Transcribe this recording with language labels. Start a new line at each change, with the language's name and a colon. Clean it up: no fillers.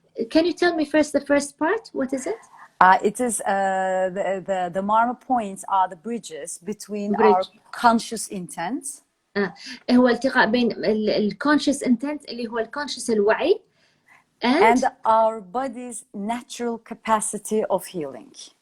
English: Can you tell me first the first part? What is it? It is the marma points are the bridges between our conscious intent.
Arabic: هو التقاء بين
English: conscious intent
Arabic: اللي هو conscious الوعي
English: and our body's natural capacity of healing.